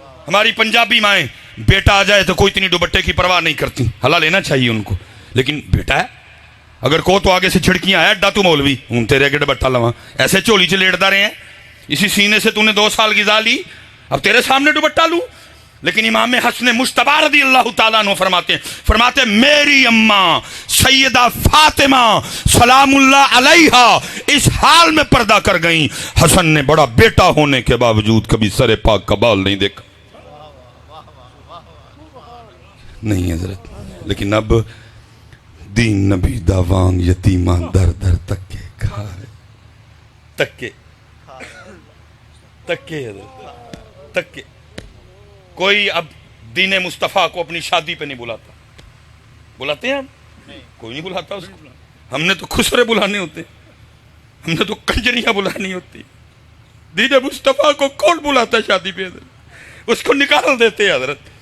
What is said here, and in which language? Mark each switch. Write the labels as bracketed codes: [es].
[ur] ہماری پنجابی مائیں بیٹا آ جائے تو کوئی اتنی دوپٹے کی پرواہ نہیں کرتی, حلال لینا چاہیے ان کو, لیکن بیٹا ہے اگر کو تو آگے سے چھڑکیاں [pa] آیا اڈا تو مولوی ہوں تیرے اگے دوپٹہ لواں, [ur] ایسے چولی چ لیٹدا رہے ہیں, اسی سینے سے تو نے 2 سال غذا لی, اب تیرے سامنے دوپٹہ لوں. لیکن امام حسن مجتبی رضی اللہ تعالیٰ عنہ فرماتے میری اماں سیدہ فاطمہ سلام اللہ علیہا اس حال میں پردہ کر گئیں, حسن نے بڑا بیٹا ہونے کے باوجود کبھی سر پاک کا بال نہیں دیکھا. نہیں حضرت, لیکن اب [pa] دین نبی دا وانگ یتیمہ در در تکے کھائے, [ur] تکے حضرت تکے. کوئی اب دین مصطفیٰ کو اپنی شادی پہ نہیں بلاتا, بلاتے ہیں ہم؟ کوئی نہیں بلاتا اس کو. ہم نے تو خسرے بلانے ہوتے, ہم نے تو کنجریاں بلانی ہوتی. دین مصطفیٰ کو کون بلاتا ہے شادی پہ حضرت, اس کو نکال دیتے ہیں حضرت.